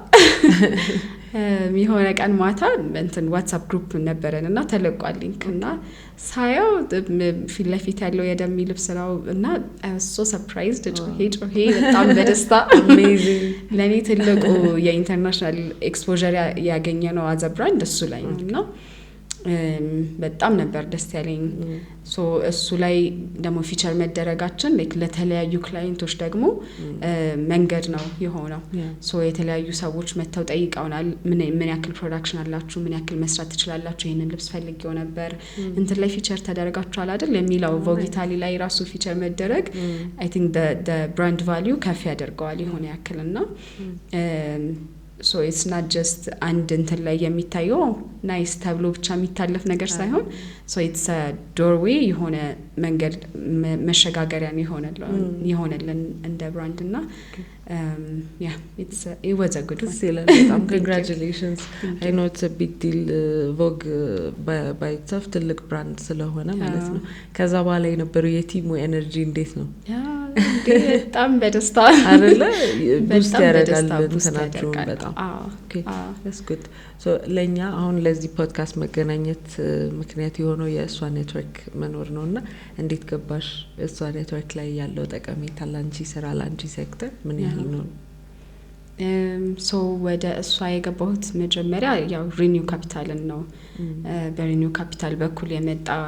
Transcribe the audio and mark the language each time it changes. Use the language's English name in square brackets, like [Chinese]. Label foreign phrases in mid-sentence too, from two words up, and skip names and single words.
[Amharic] የሆነ ቀን ማታ እንትን ዋትስአፕ ግሩፕ ነበረንና ተለቋል ሊንክና ሳያው ፊት ለፊት ያለው የደም ልብስ ነው እና [English] I was so surprised [Amharic] ጮሄ በጣም በደስታ አሜዚንግ ለኔ ትልቁ የኢንተርናሽናል ኤክስፖዠር ያገኘ ነው [English] as a brand [Amharic] እሱ ላይ ነውና በጣም ነበር ደስ ያለኝ ሶ እሱ ላይ ደግሞ ፊቸር መደረጋችን ለተለያዩ ክላይንቶች ደግሞ መንገድ ነው የሆነው ሶ የተለያዩ ሰዎች መተው ጠይቀውናል ምን ያክል ፕሮዳክሽን አላችሁ ምን ያክል መስራት ትችላላችሁ ይሄንን ልብስ ፈልጌው ነበር እንትን ላይ ፊቸር ተደረጋችኋል አይደል የሚለው ቮጊታሊ ላይ ራሱ ፊቸር መደረግ [English] I think the brand value [Amharic] ከፍ ያደርገዋል የሆነ ያክልና [English] so it's not just [Amharic] አንድ እንትን ላይ የሚታየው ናይስ ተብሎ ብቻ የሚታለፍ ነገር ሳይሆን [English] so it's a doorway [Amharic] የሆነ መንገድ መሸጋገሪያን ይሆነልን እንደ ብራንድ እና [English] yeah it was a good one congratulations I know it's a big deal Vogue by itself [Amharic] ትልቅ ብራንድ ስለሆነ ማለት ነው ከዛ በኋላ የነበረው የቲሙ ኤነርጂ እንዴት ነው በጣም በደስታ አይደለ ቡስት ያደርጋል እንትናችሁ በጣም [English] okay that's good so [Amharic] ለኛ አሁን ለዚህ ፖድካስት መገናኘት ምክንያት የሆነው የእሷ ኔትወርክ መኖር ነውና እንዴት ገባሽ እሷ ኔትወርክ ላይ ያለው ጠቀሜታ ላንቺ ስራ ላንቺ ሴክተር ምን ያህል ነው so ወደ እሷ የገባሁት መጀመሪያ ያው ሪኒው ካፒታልን ነው በሪኒው ካፒታል በኩል የመጣ